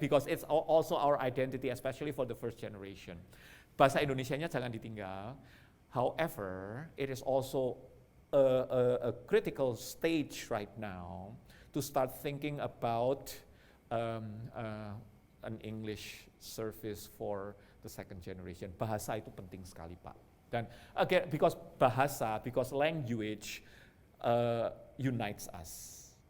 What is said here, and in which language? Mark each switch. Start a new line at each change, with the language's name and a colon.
English: Because it's also our identity, especially for the first generation.
Indonesian: Bahasa Indonesianya jangan ditinggal.
English: However, it is also a critical stage right now to start thinking about an English service for the second generation.
Indonesian: Bahasa itu penting sekali, Pak. Dan again,
English: because language unites us.